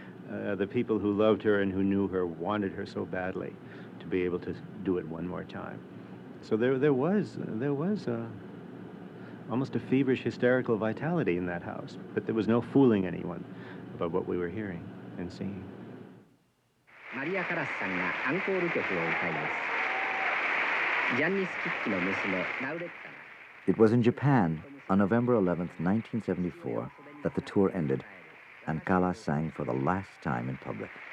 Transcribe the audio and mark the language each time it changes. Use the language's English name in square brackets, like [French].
[English] The people who loved her and who knew her wanted her so badly to be able to do it one more time. So there was almost a feverish, hysterical vitality in that house, but there was no fooling anyone about what we were hearing and seeing. [Japanese] Maria Callas さんがアンコール曲を歌います。ジャンニス・キックの娘ラウレッタ。 [English] It was in Japan, on November 11th, 1974, that the tour ended, and Callas sang for the last time in public.